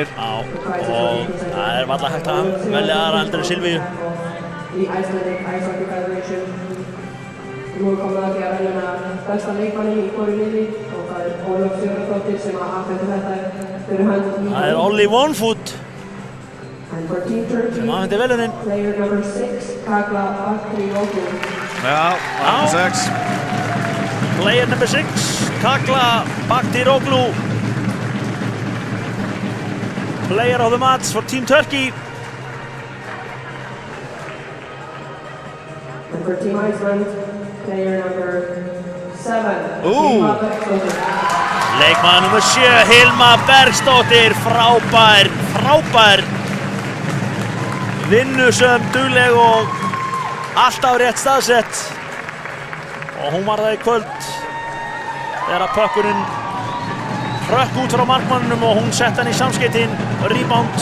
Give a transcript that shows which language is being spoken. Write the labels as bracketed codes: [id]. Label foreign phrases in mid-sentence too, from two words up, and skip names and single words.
[is] Já, og það er varla hægt að velja aðra heldur en Silvíu. Í Icelandic Ice Hockey Federation. Nú er komið að því að velja besta leikmanni í hvoru liði og það er Ólöf Sigurðardóttir sem afhendir þetta fyrir hönd. Það er Olli Onefoot [en] And for Team Turkey, [is] sem afhendir velunin. [en] player number 6, Kakla Baktiroglu. [is] Já, 6. [en] Player number 6, Kakla Baktiroglu. Player of the match for Team Turkey. And for Team Iceland, player number 7, Ooh. Hilma Bergsdóttir. [is] Leikmaður nr. 7, Hilma Bergsdóttir, frábær. Vinnusöm, dugleg og alltaf rétt staðsett. Og hún var það í kvöld þegar að pökkurinn hrökk út frá markmannunum og hún sett hann í samskeytin, rebound.